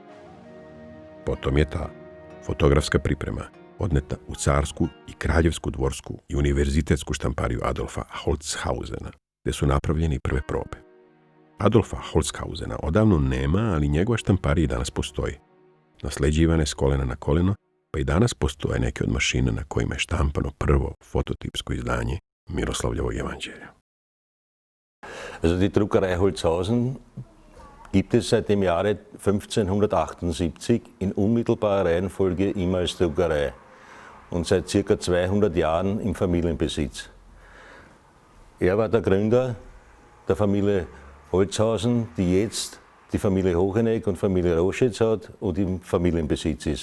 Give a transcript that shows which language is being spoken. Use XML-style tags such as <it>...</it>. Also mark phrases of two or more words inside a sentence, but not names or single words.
<sr>Potom je ta fotografska priprema odneta u Carsku i Kraljevsku dvorsku i univerzitetsku štampariju Adolfa Holzhausena, gde su napravljeni prve probe. Adolfa Holzhausena odavno nema, ali njegova štamparija danas postoji. Nasleđivane s kolena na koleno, pa i danas postoje neke od mašina na kojima je štampano prvo fototipsko izdanje Miroslavljevog evanđelja.</sr> <de>Also die Druckerei Holzhausen gibt es seit dem Jahre 1578 in unmittelbarer Reihenfolge immer als Druckerei und seit circa 200 Jahren im Familienbesitz. Er war der Gründer der Familie Holzhausen, die jetzt die Familie Hocheneck und Familie Roschitz hat und im Familienbesitz ist.</de>